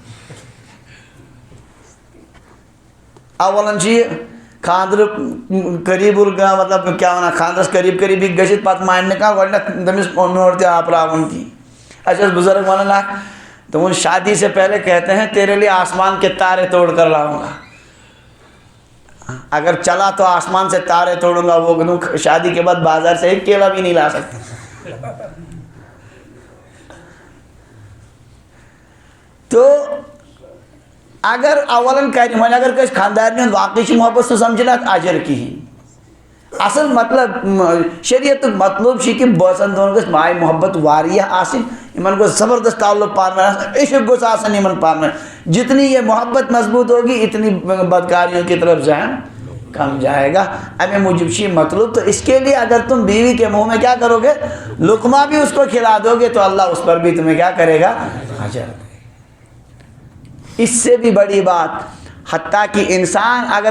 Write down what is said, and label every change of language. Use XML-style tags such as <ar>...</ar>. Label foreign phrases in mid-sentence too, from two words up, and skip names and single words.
<ks>اولن یہ خاندر قریب مطلب کیا ونان خاندرس قریب قریب گژھِتھ پتہٕ مانہِ نہٕ کانٛہہ گۄڈٕنیتھ تٔمِس میوٗر تہِ آپراوُن کِہیٖنۍ اَسہِ ٲس بُزرگ ونان اکھ دوٚپُن</ks> <ur>شادی سے پہلے کہتے ہیں تیرے لیے آسمان کے تارے توڑ کر لاؤں گا اگر چلا تو آسمان سے تارے توڑوں گا وہ شادی کے بعد بازار سے ایک کیلا بھی نہیں لا سکتے</ur> <ks>تو اگر اولن کرِ وۄنۍ اگر کٲنٛسہِ خاندارنہِ ہُنٛد واقعی چھِ محبت سُہ سمجھِ نہٕ اتھ اجر کِہیٖنۍ اصل مطلب شریعتُک مطلوب چھُ کہِ بٲژن دۄن گٔژھ ماے محبت واریاہ آسٕنۍ یِمن گوٚژھ زبردست تعلق پانہٕ ؤنۍ آسُن عشق گوٚژھ آسان یِمن پانہٕ ؤنۍ</ks> <ur>جتنی یہ محبت مضبوط ہوگی اتنی بدکاریوں کی طرف ذہن کم جائے گا</ur> <ks>امی موجب چی مطلوب</ks> <ur>تو اس کے لیے اگر تم بیوی کے منہ میں کیا کرو گے لقمہ بھی اس کو کھلا دو گے تو اللہ اس پر بھی تمہیں کیا کرے گا اجر دے اس سے بھی بڑی بات حتیٰ کہ انسان اگر</ur>